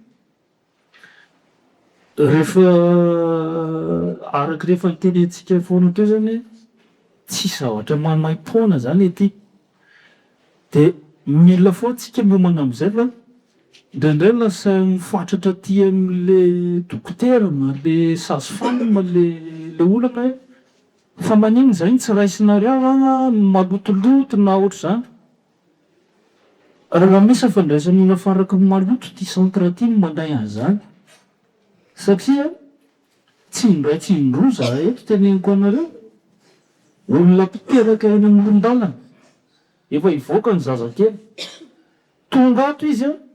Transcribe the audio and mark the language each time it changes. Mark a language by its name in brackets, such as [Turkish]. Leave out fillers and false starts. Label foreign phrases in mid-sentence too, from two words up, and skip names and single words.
[Malagasy] rehefa araky rehefa nitenentsika foana teo zany tsy zavatra manaim-poana zany ety de mila foa tsika miomana am'izay fa ndraindray lasa mifatratra aty am'le dokotera na le sage-femme le olana fa maniny zay tsy raisinareo malotoloto na ohatr' zany raha misy fandraisan'olona faraka maloto ty centre ty mandray an'izany satria tsy indray tsy indroa za eto teneniko anareo olona mpiteraka eny am'olon-dalana efa ivoaka ny zazakely tonga ato izy